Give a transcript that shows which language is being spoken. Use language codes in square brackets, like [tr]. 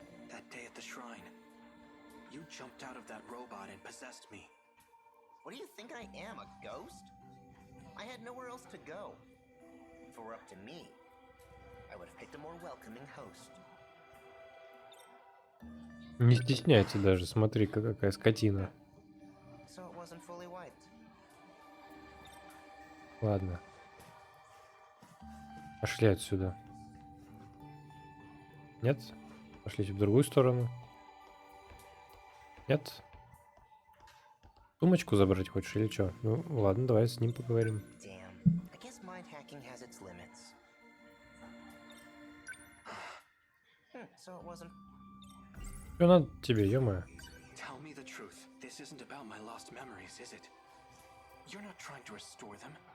[en] That day at the shrine, you jumped out of that robot and possessed me. What do you think I am, a ghost? I had nowhere else to go. If it were up to me, I would have picked a more welcoming host. [ru] Не стесняйся даже. Смотри-ка, какая скотина. [en] So it wasn't fully wiped. [ru] Ладно. Пошли отсюда. Нет? Пошлите в другую сторону. Нет? Сумочку забрать хочешь или что? Ну, ладно, давай с ним поговорим. [en] Damn. I guess mind hacking has its limits. So it wasn't. [ru] Что надо тебе, ё-моё? [en] Tell me the truth. This isn't about my lost memories, is it? You're not trying to restore them.